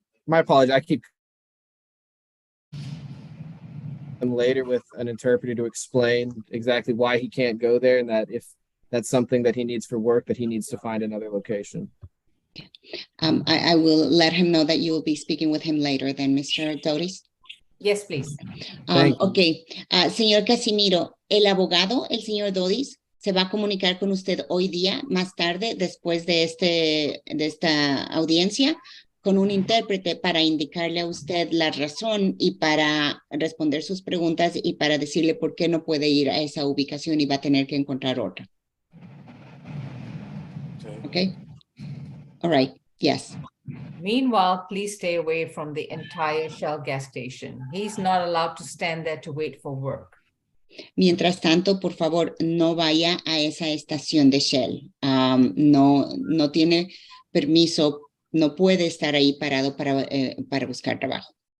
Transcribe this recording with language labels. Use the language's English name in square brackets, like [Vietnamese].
[English] My apologies. I keep him later with an interpreter to explain exactly why he can't go there, and that if that's something that he needs for work, that he needs to find another location. I will let him know that you will be speaking with him later then, Mr. Dotis. Yes, please. Ok. [Spanish] Señor Casimiro, el abogado, el señor Dotis, se va a comunicar con usted hoy día, más tarde, después de esta audiencia, con un intérprete para indicarle a usted la razón y para responder sus preguntas y para decirle por qué no puede ir a esa ubicación y va a tener que encontrar otra. [English] Okay? All right. Yes. Meanwhile, please stay away from the entire Shell gas station. He's not allowed to stand there to wait for work. [Spanish] Mientras tanto, por favor, no vaya a esa estación de Shell. No tiene permiso, no puede estar ahí parado para buscar trabajo.